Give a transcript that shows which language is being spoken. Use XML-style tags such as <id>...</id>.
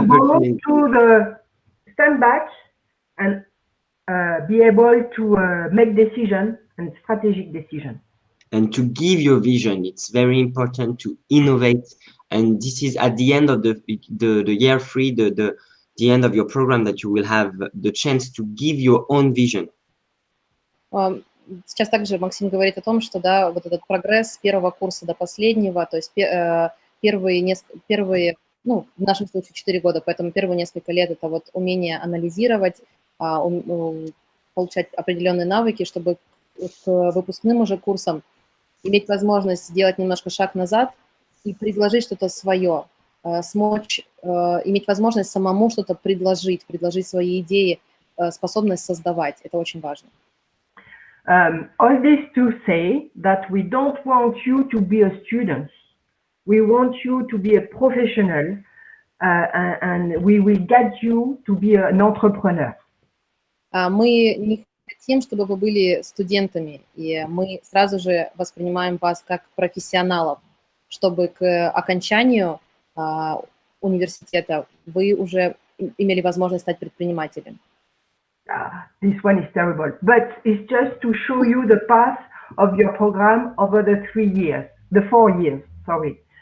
<en>to go to the stand back and be able to make decisions and strategic decisions. And to give your vision, it's very important to innovate. And this is at the end of the year 3, the end of your program, that you will have the chance to give your own vision.</en> <ru>Сейчас также Максим говорит о том, что да, вот этот прогресс с первого курса до последнего, то есть первые, ну, в нашем случае 4 года, поэтому первые несколько лет это вот умение анализировать, получать определенные навыки, чтобы к выпускным уже курсам иметь возможность сделать немножко шаг назад и предложить что-то свое, смочь, иметь возможность самому что-то предложить свои идеи, способность создавать. Это очень важно.</ru> <en>All this to say that we don't want you to be a student. We want you to be a professional, and we will get you to be an entrepreneur.</en> <ru>Мы не хотим, чтобы вы были студентами, и мы сразу же воспринимаем вас как профессионалов, чтобы к окончанию университета вы уже имели возможность стать предпринимателем.</ru> <en>This one is terrible, but it's just to show you the path of your program over the 4 years, sorry.</en>